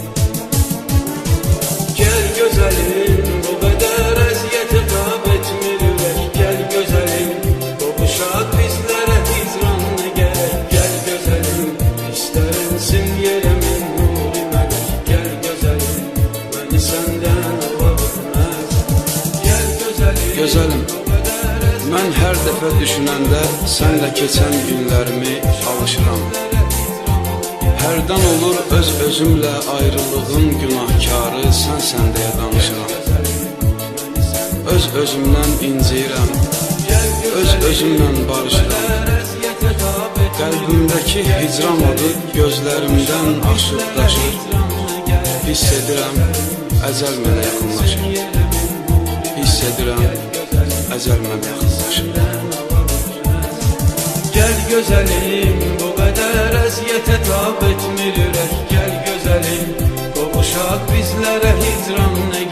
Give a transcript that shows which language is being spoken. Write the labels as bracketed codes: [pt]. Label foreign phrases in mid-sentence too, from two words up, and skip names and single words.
[tr] Gel güzelim, bu kadar eziyete tab etmir ürek. Gel güzelim, kavuşak bizlere hicran ne gerek. Gel güzelim, isterinsin yeremin nuri melek. Gel güzelim, beni senden alabilmez. Gel güzelim, [az] Gözəlim, mən hər dəfə düşünəndə sənlə keçən günlərimi alışıram. Hərdən olur öz-özümlə ayrılığın günahkarı sənsən deyə danışıram. Öz-özümdən inciyirəm, öz-özümlə barışıram. Qəlbimdəki hicran odu gözlərimdən aşıb daşır. Hiss edirəm, əcəl mənə yaxınlaşır. Hiss edirəm, əcəl mənə yaxınlaşır. [tr] gel güzelim, bu kadar eziyete tab etmir ürek. Gel güzelim, kavuşak bizlere hicran